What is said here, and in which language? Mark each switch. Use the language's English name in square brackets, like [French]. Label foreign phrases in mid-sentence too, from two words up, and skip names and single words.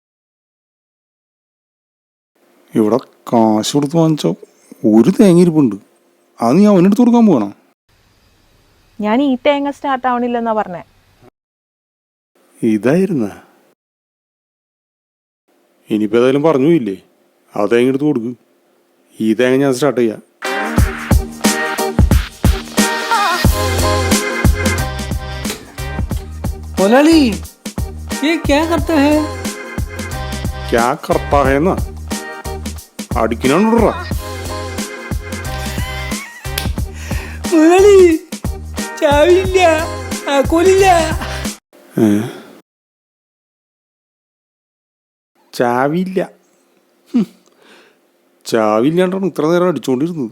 [Malayalam] ഇവിടെ കാശ് കൊടുത്ത് വാങ്ങിച്ച ഒരു തേങ്ങ ഇരിപ്പുണ്ട്. അത് നീ അവനെടുത്ത് കൊടുക്കാൻ പോകണം. ഞാൻ ഈ തേങ്ങ സ്റ്റാർട്ട് ആവണില്ലെന്നാ പറഞ്ഞേ. ഇതായിരുന്ന ഇനിയിപ്പോൾ ഏതായാലും പറഞ്ഞു ഇല്ലേ, ആ തേങ്ങ എടുത്ത് കൊടുക്ക്. ഈ തേങ്ങ ഞാൻ സ്റ്റാർട്ട് ചെയ്യാം. [Hindi] मुलाली, ये क्या करता है? क्या करता है ना? [Malayalam] അടിക്കണോണ്ടാ മുതലാളി, ചാവില്ല, ആക്കോലില്ല. ചാവില്ല? ചാവില്ലാണ്ടാണ് ഇത്ര നേരം അടിച്ചുകൊണ്ടിരുന്നത്.